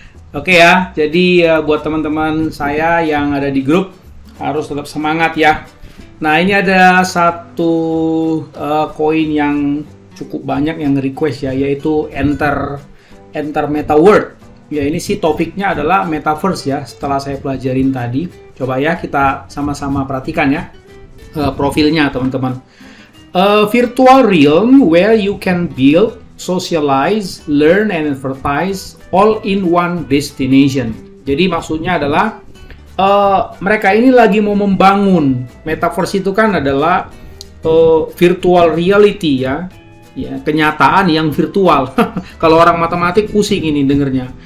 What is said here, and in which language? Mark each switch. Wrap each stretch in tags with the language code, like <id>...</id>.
<id>Oke ya, jadi buat teman-teman saya yang ada di grup harus tetap semangat ya. Nah ini ada satu koin yang cukup banyak yang request ya, yaitu Enter Meta World. Ya ini sih topiknya adalah Metaverse ya, setelah saya pelajarin tadi. Coba ya kita sama-sama perhatikan ya profilnya teman-teman.</id> <en>A virtual realm where you can build, socialize, learn, and advertise all in one destination.</en> <id>Jadi maksudnya adalah mereka ini lagi mau membangun Metaverse itu kan adalah virtual reality ya, kenyataan yang virtual. Kalau orang matematik pusing ini dengernya.</id>